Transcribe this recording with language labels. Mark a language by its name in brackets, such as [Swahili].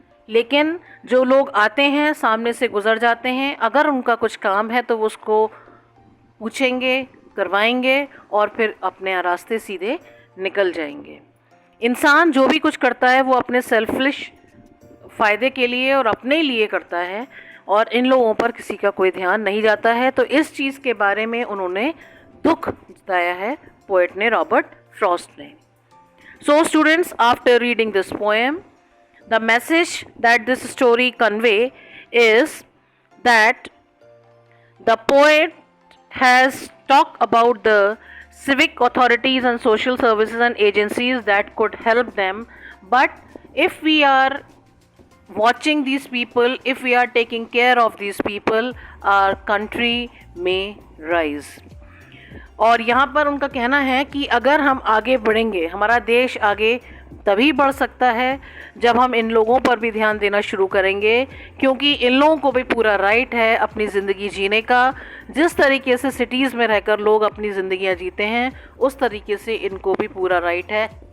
[Hindi] लेकिन जो लोग आते हैं, सामने से गुज़र जाते हैं, अगर उनका कुछ काम है तो वो उसको पूछेंगे, करवाएंगे और फिर अपने रास्ते सीधे निकल जाएंगे। इंसान जो भी कुछ करता है वो अपने सेल्फिश फ़ायदे के लिए और अपने लिए करता है और इन लोगों पर किसी का कोई ध्यान नहीं जाता है। तो इस चीज़ के बारे में उन्होंने दुख जताया है पोएट ने, रॉबर्ट फ्रॉस्ट ने। [English] So students, after reading this poem, the message that this story convey is that the poet has talked about the civic authorities and social services and agencies that could help them, but if we are watching these people, if we are taking care of these people, our country may rise. [Hindi] और यहाँ पर उनका कहना है कि अगर हम आगे बढ़ेंगे, हमारा देश आगे तभी बढ़ सकता है जब हम इन लोगों पर भी ध्यान देना शुरू करेंगे, क्योंकि इन लोगों को भी पूरा राइट है अपनी ज़िंदगी जीने का। जिस तरीके से सिटीज़ में रहकर लोग अपनी ज़िंदगियाँ जीते हैं, उस तरीके से इनको भी पूरा राइट है।